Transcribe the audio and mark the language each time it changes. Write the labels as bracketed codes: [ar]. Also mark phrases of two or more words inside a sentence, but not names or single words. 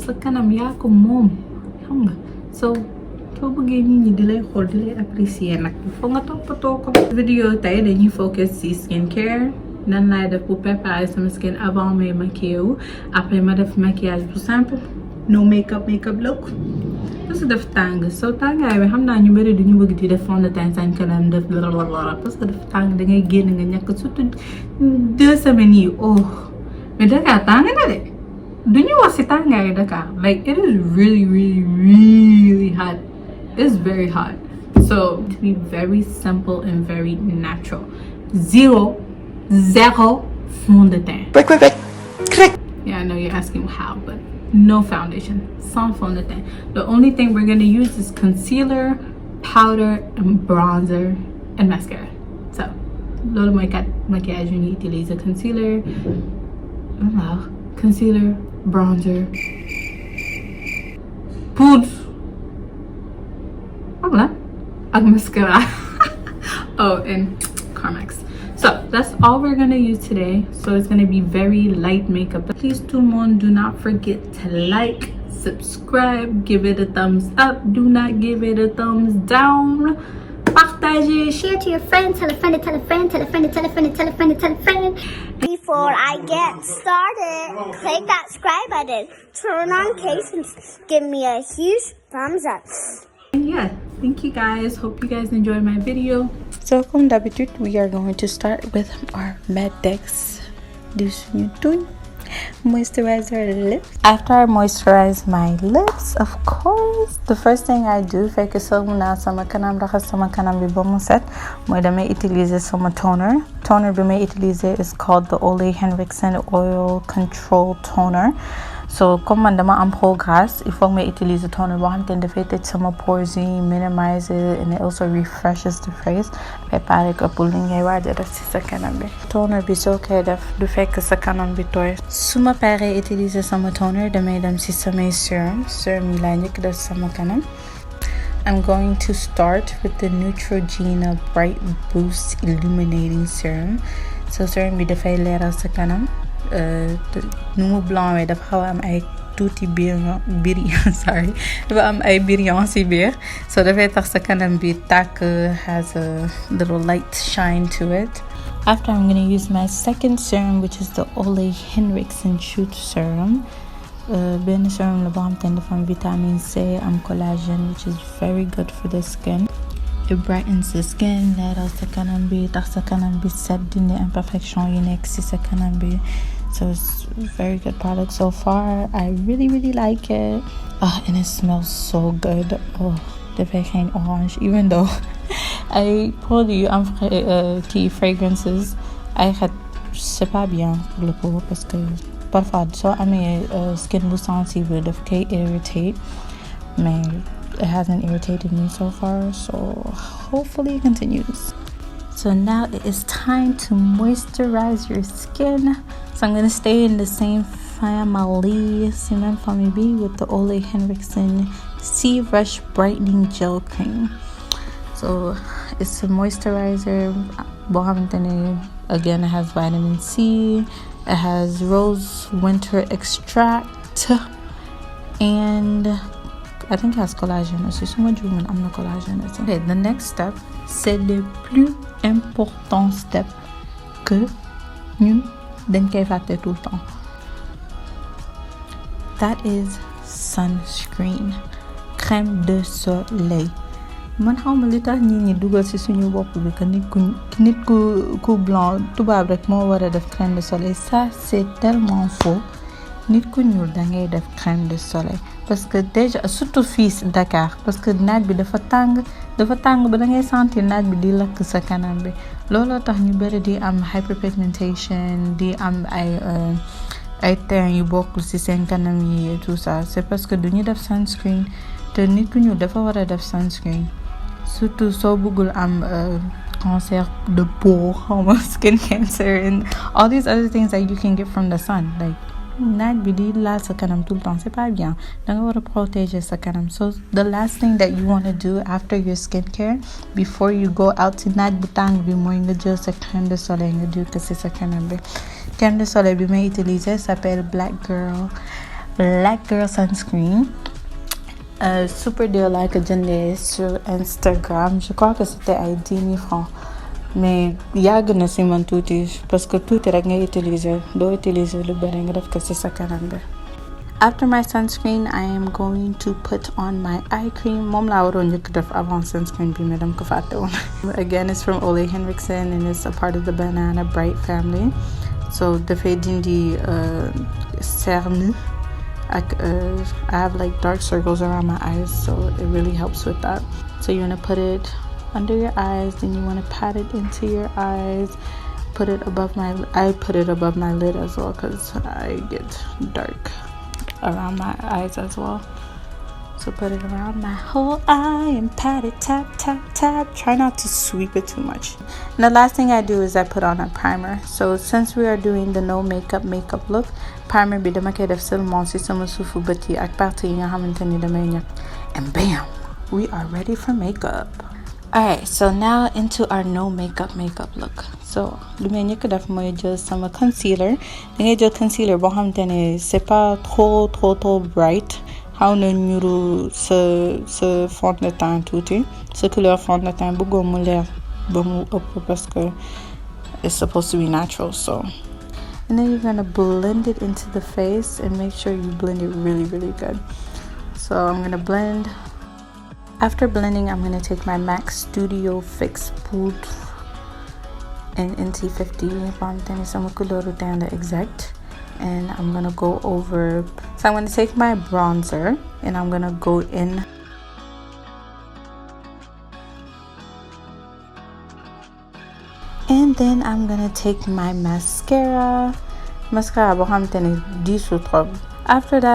[wo] Sa kanam yaa ko moom xam nga so soo bëggee nit ñi di lay xool di lay apprécier nag foog nga toppatoo ko. Vidéo tey dañuy focus ci skincare nan laay def [fr] pour préparer [wo] sama skin avant may maquiller wu après ma def maquillage bu simple [en] no makeup look [fr] parce que [wo] daf tàng soo tàngaay bi xam naa ñu bëri duñu bëgg di def [fr] fond de teint [wo] seen kanam def [fr] parce que [wo] daf tàng da ngay génn nga ñàkk [fr] surtout 2 semaines [wo] yi oh mais Dakar tàng na de [en] do you want to [wo] Dakar? [en] Like, it is really, really, really hot. It's very hot. So, to be very simple and very natural. [fr] Zero fond de teint. [en] Yeah, I know you're asking how, but no foundation. [fr] Sans fond de teint. [en] The only thing we're going to use is concealer, powder, and bronzer, and mascara. So, lolo maquillage, you need to use a concealer. Concealer, bronzer, poudre, and mascara. Oh, and Carmex. So that's all we're gonna use today. So it's gonna be very light makeup. But please, [fr] tout monde, [en] do not forget to like, subscribe, give it a thumbs up. Do not give it a thumbs down. [fr] Partage, [en] Share to your friends, tell a friend, tell a friend, tell a friend, tell a friend, tell a friend, tell a friend. Before I get started, click that subscribe button, turn on case, and give me a huge thumbs up. and yeah, thank you guys. Hope you guys enjoyed my video. [fr] So comme d'habitude, [en] we are going to start with our Medex du Tout moisturizer lips. After I moisturize my lips, of course, the first thing I do, [wo] fekk sëlmu sama kanam raxas sama kanam bi ba mu set, mooy damay utiliser sama toner. Toner bi may utiliser [en] is called the Henriksen Oil Control Toner. [wo] So comme man dama am [fr] peau grasse, il faut que [wo] may utiliser toner boo xam te ne dafay tëj sama pores yi, [en] minimize it, and it also refreshes the face. [wo] Préparer ko pour li ngay waaj a def ci sa kanam bi. Toner bi soo koy def du fekk sa kanam bi tooy. Su ma paree utiliser sama toner, damay dem ci samay serum. Serum yi laa njëkk def sama kanam. [en] I'm going to start with the Neutrogena Bright Boost Illuminating Serum. [wo] So serum bi dafay leeral sa kanam. Nu mu blanc wee dafa xaw a am ay tuuti sorry, dafa am ay brillant ci biir, so dafay tax sa kanam bi tàkk, [en] has a little light shine to it. After, I'm going to use my second serum, which is the Henriksen Shoot Serum. [wo] Benn serum la boo xam te ne dafa am vitamin C, am collagen, [en] which is very good for the skin. It brightens the skin, [wo] leeral sa kanam bi, tax sa kanam bi set, dindi imperfection yi nekk ci sa kanam bi. [en] So it's a very good product so far. I really, really like it. And it smells so good. Oh, [wo] dafay xeeñ orange. [en] Even though I produit fragrances, I had [fr] c'est pas bien pour le peau parce que parfois [wo] soo amee skin bu sensible daf koy irritate, [en] mais it hasn't irritated me so far, so hopefully it continues. So now it is time to moisturize your skin. So I'm going to stay in the same family, with the Henriksen Sea Rush Brightening Gel Cream. So it's a moisturizer. Again, it has vitamin C. It has rose winter extract. And I think it has collagen aussi. I'm not collagen aussi. Okay, the next step, [fr] c'est le plus important step que [wo] ñun dañ koy fàtte [fr] tout le temps. [en] That is sunscreen, [fr] crème de soleil. [wo] Man xawma li tax ñi dugal ci suñu bopp bi que nit ku blanc tubaab rek moo war a def [fr] crème de soleil. Ça c'est tellement faux. [wo] Nit ku ñuul da ngay def [fr] crème de soleil parce que déjà surtout [wo] fii ci Dakar, [fr] parce que [wo] naaj bi dafa tàng ba da ngay sentir naaj bi di lakk sa kanam bi. Looloo tax ñu bari di am hyperpigmentation, di am ay teint yu bokkul ci seen kanam yi [fr] et tout ça. C'est parce que [wo] duñu def sunscreen, te nit ku ñuul dafa war a def sunscreen, surtout soo bëggul am [fr] cancer de peau, [en] skin cancer, and all these other things that you can get from the sun. [wo] Like naaj bi di laal sa kanam [fr] tout le temps, c'est pas bien. [wo] Da nga war a protéger sa kanam. [en] So the last thing that you want to do after your skincare, before you go out [wo] ci naaj bu tàng bi, mooy nga jël sa [fr] crème de soleil [wo] nga diw ko ci sa kanam bi. [fr] Crème de soleil [wo] bi may [fr] utiliser s'appelle Black Girl Sunscreen. [wo] Super deal laa ko jëndee sur Instagram. [fr] Je crois que c'était ay 10 000 francs. [wo] Mais yàgg na ci man tuuti [fr] parce que [wo] tuuti rek ngay utiliser, doo utiliser lu bari nga def ko ci sa kanam bi. [en] After my sunscreen, I am going to put on my eye cream. [wo] Moom laa waroon njëkk def avant sunscreen bi, mais dama ko fàtte woon. [en] Again, it's from Henriksen and it's a part of the Banana Bright family. So [wo] dafay dindi cernes [en] I have like dark circles around my eyes, so it really helps with that. So you want to put it under your eyes, then you want to pat it into your eyes. Put it above I put it above my lid as well, because I get dark around my eyes as well. So put it around my whole eye and pat it, tap, tap, tap. Try not to sweep it too much. And the last thing I do is I put on a primer. [wo] So [en] since we are doing the no makeup look, [wo] primer bi dama koy def seulement ci sama suufu bët yi ak partie yi nga xamanteni damay ñak. [en] And bam, we are ready for makeup. Alright, so now into our no makeup look. [wo] So lu may ñëk def moy jël sama concealer. Da ngay jël concealer bo xamanteni [fr] c'est pas trop [wo] bright. Xaw na ñuru sa fond de teint tuuti, sa [fr] couleur fond de teint [wo] bëggoo mu leer ba mu ëpp [fr] parce que [en] it's supposed to be natural. So and then you're gonna blend it into the face and make sure you blend it really good. So I'm gonna blend. After blending, I'm gonna take my MAC Studio Fix Poudre in NT50 pantene [wo] sama couleur teint la exact. [en] And I'm gonna go over, so I'm gonna take my bronzer and I'm gonna go in and then I'm gonna take my mascara after that.